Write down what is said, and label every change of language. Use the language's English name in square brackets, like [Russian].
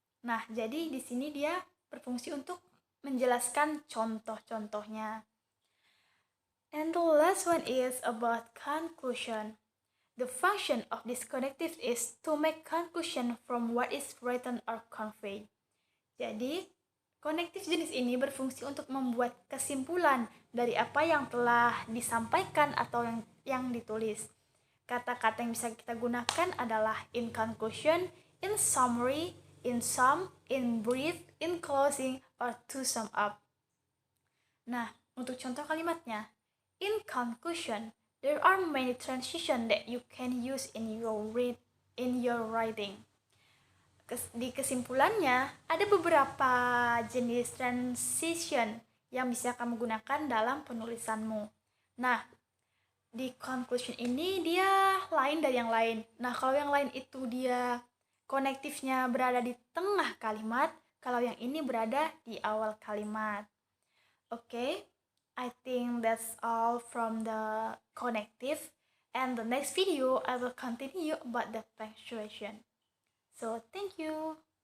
[Indonesian] Nah, jadi di sini dia berfungsi untuk menjelaskan contoh-contohnya. [English] And the last one is about conclusion. The function of this connective is to make conclusion from what is written or conveyed. [Indonesian] Jadi, konektif jenis ini berfungsi untuk membuat kesimpulan dari apa yang telah disampaikan atau yang ditulis. Kata-kata yang bisa kita gunakan adalah [English] in conclusion, in summary, in sum, in brief, in closing, or to sum up. [Indonesian] Nah, untuk contoh kalimatnya, [English] in conclusion, there are many transitions that you can use in your writing. [Indonesian] Di kesimpulannya, ada beberapa jenis transition yang bisa kamu gunakan dalam penulisanmu. Nah, di conclusion ini dia lain dari yang lain. Nah, kalau yang lain itu dia konektifnya berada di tengah kalimat, kalau yang ini berada di awal kalimat. [English] Okay, I think that's all from the connective, and the next video I will continue about the punctuation. So thank you.